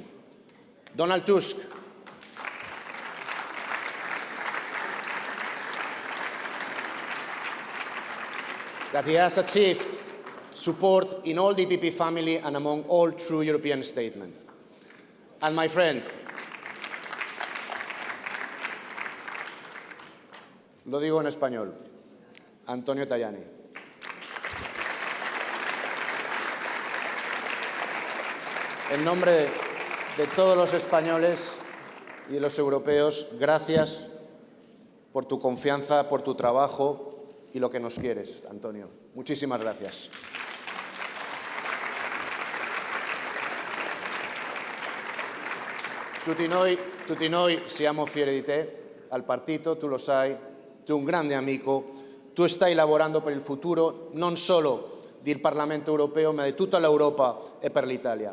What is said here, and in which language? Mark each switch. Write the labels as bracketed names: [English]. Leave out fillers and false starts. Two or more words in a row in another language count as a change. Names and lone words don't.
[English] Donald Tusk, that he has achieved support in all the EPP family and among all true European statesmen. And my friend, [Spanish] lo digo en español, Antonio Tajani. En nombre de todos los españoles y de los europeos, gracias por tu confianza, por tu trabajo y lo que nos quieres, Antonio. Muchísimas gracias. [Italian] Tutti noi siamo fieri di te, al partito, tu lo sai, tu un grande amico, tu stai lavorando per il futuro non solo del Parlamento europeo ma di tutta l'Europa e per l'Italia.